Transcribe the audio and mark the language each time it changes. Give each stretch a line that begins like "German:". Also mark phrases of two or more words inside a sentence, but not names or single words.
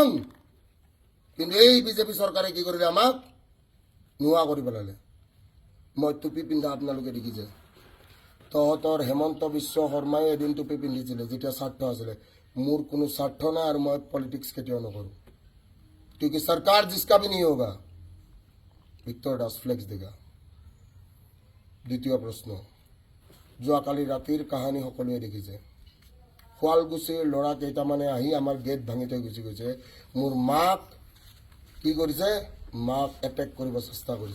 Assamese: কিন্তু এই বিজেপি চৰকাৰে কি কৰিলে আমাক নোহোৱা কৰি পেলালে। মই টুপি পিন্ধা আপোনালোকে দেখিছে। তহঁতৰ হেমন্ত বিশ্ব শৰ্মাই এদিন টুপি পিন্ধিছিলে যেতিয়া স্বাৰ্থ আছিলে। মোৰ কোনো স্বাৰ্থ নাই আৰু মই পলিটিক্স কেতিয়াও নকৰোঁ।
Hindi: क्योंकि सरकार जिसका भी नहीं होगा। विक्टर दास फ्लेक्स देगा।
Assamese: দ্বিতীয় প্ৰশ্ন, যোৱাকালি ৰাতিৰ কাহানী সকলোৱে দেখিছে। শুৱালকুছিৰ ল'ৰা কেইটামানে আহি আমাৰ গেট ভাঙি থৈ গুচি গৈছে। মোৰ মাক কি কৰিছে? মাক এটেক কৰিব চেষ্টা কৰিছে।